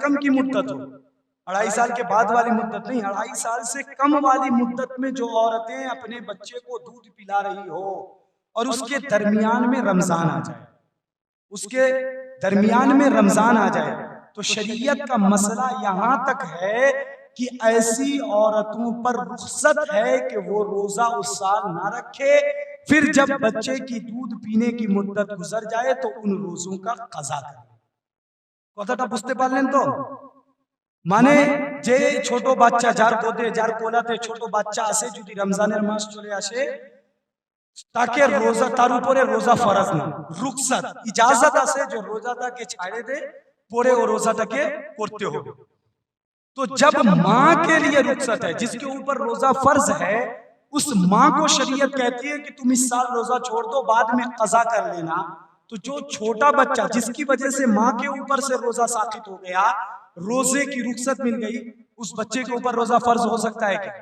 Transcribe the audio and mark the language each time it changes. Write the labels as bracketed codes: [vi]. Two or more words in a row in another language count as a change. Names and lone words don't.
[ur] کم کی مدت ہو، 2.5 سال کے بعد والی مدت نہیں، 2.5 سال سے کم والی مدت میں جو عورتیں اپنے بچے کو دودھ پلا رہی ہو اور اس کے درمیان میں رمضان آ جائے، اس کے درمیان میں رمضان آ جائے، تو شریعت کا مسئلہ یہاں تک ہے کہ ایسی عورتوں پر رخصت ہے کہ وہ روزہ اس سال نہ رکھے، پھر جب بچے کی دودھ پینے کی مدت گزر جائے تو ان روزوں کا قضا کرے۔ [bn] কথাটা বুঝতে পারলেন তো? মানে যে ছোট বাচ্চা যার গোদে যার কোলাতে ছোট বাচ্চা আসে, যদি রমজানের মাস চলে আসে তাকে রোজা, তার উপরে রোজা ফরজ না, রুখসাত, ইজাজত আছে যে রোজাটাকে ছাড়ে দে, পরে ও রোজাটাকে করতে হবে। [ur] تو جب ماں کے لیے رخصت ہے، جس کے اوپر روزہ فرض ہے، اس ماں کو شریعت کہتی ہے کہ تم اس سال روزہ چھوڑ دو، بعد میں قضا کر لینا۔ تو جو چھوٹا بچہ جس کی وجہ سے ماں کے اوپر سے روزہ ساقط ہو گیا، روزے کی رخصت مل گئی، اس بچے کے اوپر روزہ فرض ہو سکتا ہے کیا؟